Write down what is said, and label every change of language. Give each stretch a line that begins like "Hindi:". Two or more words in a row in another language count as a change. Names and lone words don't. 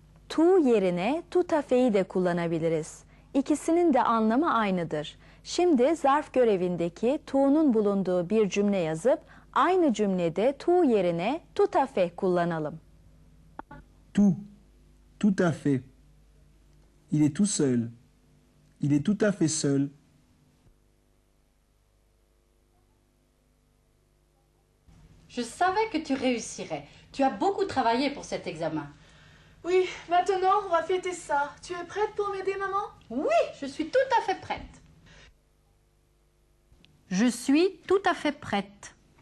Turkish: To yerine tutafe'yi de kullanabiliriz. İkisinin de anlamı aynıdır. Şimdi zarf görevindeki to'nun bulunduğu bir cümle yazıp aynı cümlede to yerine tutafe kullanalım.
French: Tout. Tout à fait. Il est tout seul. Il est tout à fait seul. Je savais que tu réussirais. Tu as beaucoup travaillé pour cet examen. Oui, maintenant on va fêter ça. Tu es prête pour m'aider, maman? Oui, je suis tout à fait prête. Je suis tout à fait prête.